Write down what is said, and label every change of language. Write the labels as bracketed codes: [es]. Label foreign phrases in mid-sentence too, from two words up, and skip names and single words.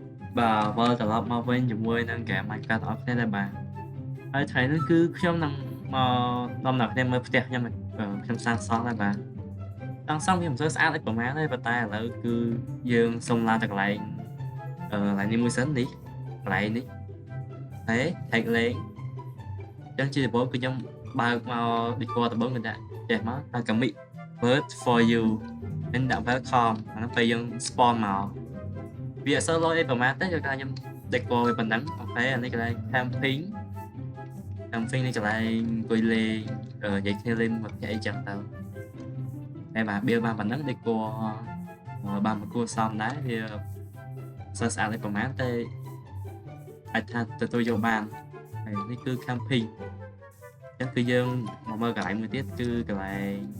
[km] và vơ ត្រឡប់មកវិញជាមួយនឹងហ្គេម Minecraft របស់គ្នាដែរបាទហើយថ្ងៃនេះគឺខ្ញុំនឹងមកនាំអ្នកគ្នាមើលផ្ទះខ្ញុំខ្ញុំសាងសង់ដែរបាទសាងសង់វាមិនសូវស្អាតដូចប្រហែល ទេប៉ុន្តែឥឡូវគឺយើងសុំឡើងទៅកន្លែងកន្លែងនេះមួយសិននេះកន្លែងនេះហេថែកលេងអញ្ចឹងជាដំបូងគឺខ្ញុំបើកមក Discord ដំបូងគឺដាក់ចេះមកហើយ [en] commit word for you [km] មានដាក់ welcome អាហ្នឹងពេលយើង spawn មកវាអត់សូវ លយអីប្រហែលទេគឺថាខ្ញុំ decor វាប៉ុណ្ណឹងអូខេអានេះកន្លែង camping នេះកន្លែងអង្គុយលេងនិយាយគ្នាលេងមកអីចឹងទៅតែបាទ build បានប៉ុណ្ណឹង decor បានមកគួរសមដែរវាសើស្អាតទេប្រហែលតែអាចថាទទួលយកបានហើយនេះគឺ camping ចឹងគឺយើងមកមើលកន្លែងមួយទៀតគឺកន្លែង